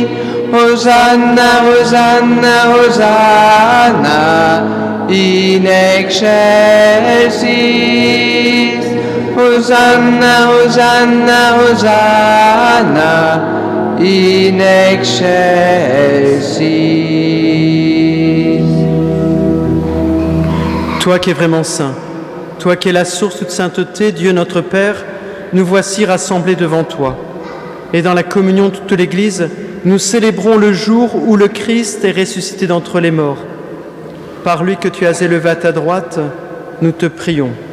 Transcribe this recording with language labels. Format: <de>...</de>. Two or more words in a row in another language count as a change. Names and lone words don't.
<la>Hosanna, Hosanna, Hosanna, in excelsis. Hosanna, Hosanna, Hosanna, in excelsis.</la> <fr>Toi qui es vraiment saint, toi qui es la source de sainteté, Dieu notre Père, nous voici rassemblés devant toi. Et dans la communion de toute l'Église, nous célébrons le jour où le Christ est ressuscité d'entre les morts. Par lui que tu as élevé à ta droite, nous te prions.</fr>